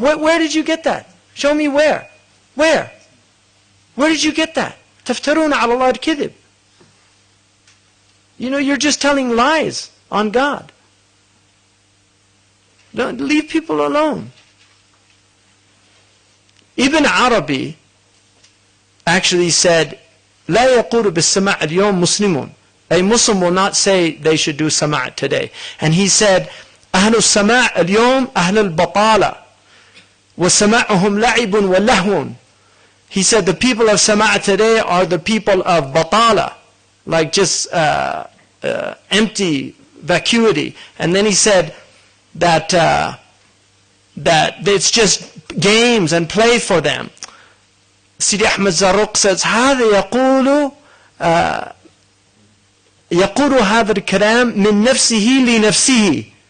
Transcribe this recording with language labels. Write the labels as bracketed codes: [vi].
[en] Where did you get that? Show me where. Where? Where did you get that? [ar] تفترون على الله الكذب. [en] You know, you're just telling lies on God. Don't leave people alone. [ar] Ibn Arabi [en] actually said, [ar] لا يقول بالسماع اليوم مسلمون. [en] A Muslim will not say they should do sama' today. And he said, [ar] أهل السماع اليوم أهل البطالة وسماعهم لعب ولهو. [en] He said the people of sama' today are the people of batala, like just empty vacuity. And then he said that it's just games and play for them. [ar] Sidi Ahmed Zarruq says, هذا يقول هذا الكلام من نفسه لنفسه.